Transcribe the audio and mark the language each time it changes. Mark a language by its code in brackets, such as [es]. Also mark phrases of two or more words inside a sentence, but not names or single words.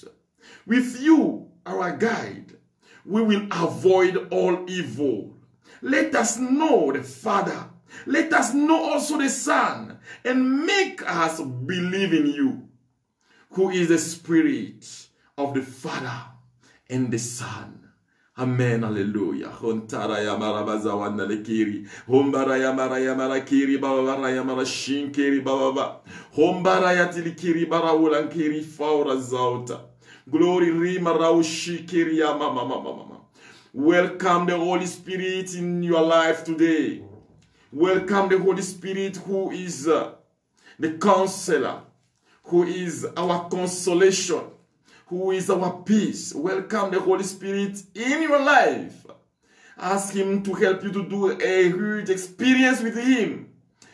[en] With you, our guide, we will avoid all evil. Let us know the Father. Let us know also the Son, and make us believe in you, who is the Spirit of the Father and the Son. Amen. Hallelujah. Hontara yamara bazawana lekiri. Hombara yamara yamara kiri babara yamara shinkiri bababa. Hombara yatilikiri barawulankiri faura zauta. Glory rima raushikiri yamama. Welcome the Holy Spirit in your life today. Welcome the Holy Spirit, who is the counselor, who is our consolation, who is our peace. Welcome the Holy Spirit in your life. Ask Him to help you to do a huge experience with Him.